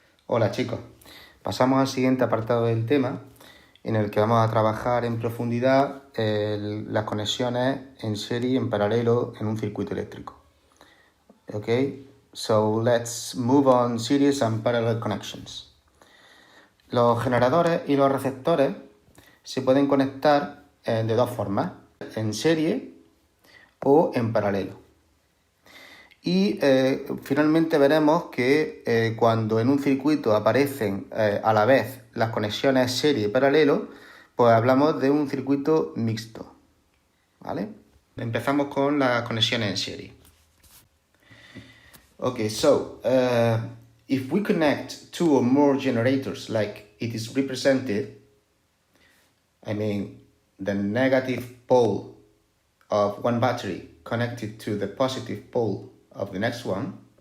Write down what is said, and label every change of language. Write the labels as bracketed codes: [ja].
[es] Hola chicos, pasamos al siguiente apartado del tema en el que vamos a trabajar en profundidad las conexiones en serie y en paralelo en un circuito eléctrico. [en] Okay, so let's move on series and parallel connections. [es] Los generadores y los receptores se pueden conectar de dos formas, en serie o en paralelo. Y finalmente veremos que cuando en un circuito aparecen a la vez las conexiones serie y paralelo, pues hablamos de un circuito mixto, ¿vale? Empezamos con las conexiones en serie. [en] Okay, so if we connect two or more generators like it is represented, I mean the negative pole of one battery connected to the positive pole of the next one.